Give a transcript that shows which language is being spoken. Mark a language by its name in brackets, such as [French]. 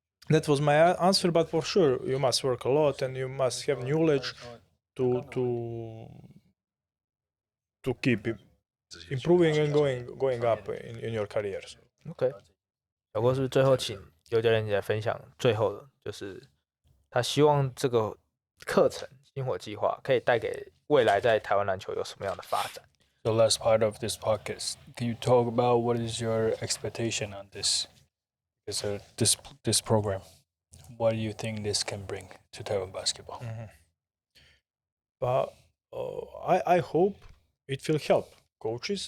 [English] And that was my answer. But for sure, you must work a lot, and you must have knowledge to keep improving and going up in your career. [Chinese] OK， 小郭是不是最后请尤教练来分享最后的，就是他希望这个课程星火计划可以带给未来在台湾篮球有什么样的发展？ [English] The last part of this podcast, can you talk about what is your expectation on this? This program, what do you think this can bring to Taiwan basketball? But I hope it will help coaches.